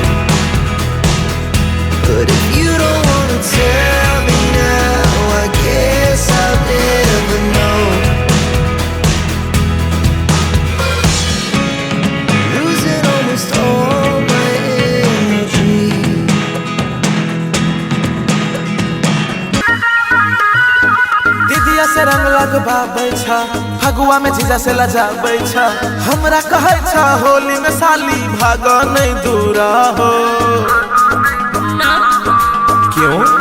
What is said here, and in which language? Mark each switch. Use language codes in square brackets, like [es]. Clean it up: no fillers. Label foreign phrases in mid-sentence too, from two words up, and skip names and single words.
[en] But if you don't wanna tell me now, I guess I'll never know. Losing almost all my energy. [mai] दीदिया से रंग लगबाबै छ, फगुआ में जीजा से लजाबै छ। हमरा कहै छ होली में साली भाग नहीं दूरा हो। क्यों?